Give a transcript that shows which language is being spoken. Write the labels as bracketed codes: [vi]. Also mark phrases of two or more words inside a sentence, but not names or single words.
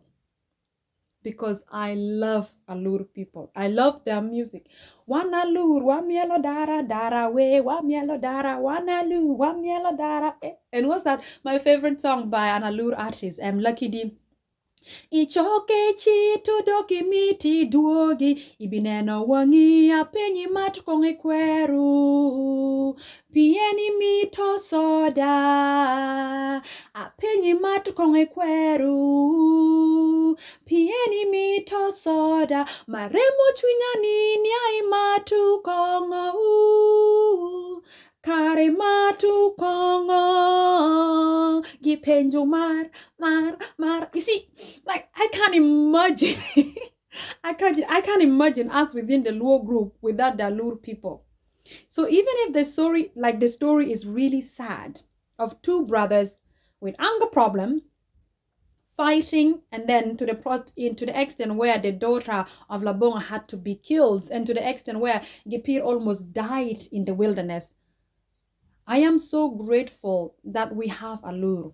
[en] Because I love Alur people. I love their music. [alz] One Alur, one mielo dara, dara we, one mielo dara, one Alur, one mielo dara. [en] And what's that? My favorite song by an Alur artist, Lucky D. [alz] Ichoke chi to doki miti duogi ibineno wangi apenyi mat konge kweru pieni mito soda Apenyi matu konge kweru, pieni mito soda, maremo chwinyani nyai matu kongo, kare matu kongo, gipenjo mar. [en] You see, like, I can't imagine. I can't imagine us within the Luo group without the Alur people. So even if the story is really sad of two brothers with anger problems fighting, and then to the extent where the daughter of Labongo had to be killed, and to the extent where Gipir almost died in the wilderness, I am so grateful that we have Alur.